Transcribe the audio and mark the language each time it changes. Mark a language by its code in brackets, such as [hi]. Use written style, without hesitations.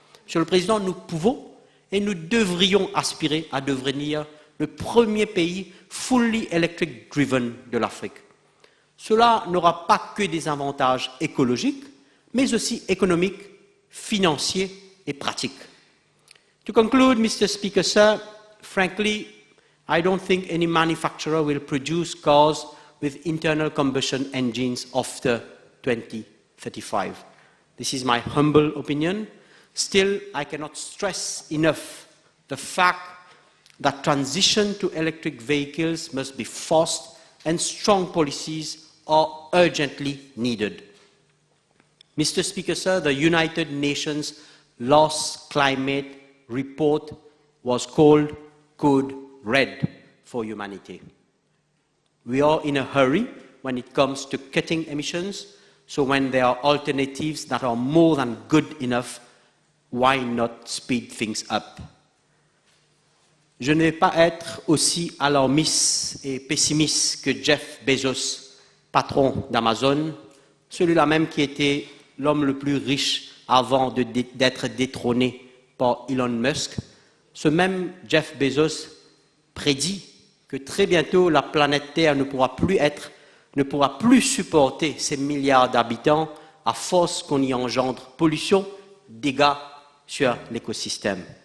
[fr] Monsieur le Président, nous pouvons et nous devrions aspirer à devenir le premier pays [en] fully electric driven [fr] de l'Afrique. Cela n'aura pas que des avantages écologiques, mais aussi économiques, financiers et pratiques. [en] To conclude, Mr. Speaker, sir, frankly, I don't think any manufacturer will produce cars with internal combustion engines after 2035. This is my humble opinion. Still, I cannot stress enough the fact that transition to electric vehicles must be fast and strong policies are urgently needed. Mr. Speaker, sir, the United Nations last climate report was called Code Red for Humanity. We are in a hurry when it comes to cutting emissions, so when there are alternatives that are more than good enough, why not speed things up? [fr] Je ne vais pas être aussi alarmiste et pessimiste que Jeff Bezos, patron d'Amazon, celui-là même qui était l'homme le plus riche avant d'être détrôné par Elon Musk. Ce même Jeff Bezos prédit que très bientôt la planète Terre ne pourra plus supporter ces milliards d'habitants à force qu'on y engendre pollution, dégâts sur l'écosystème.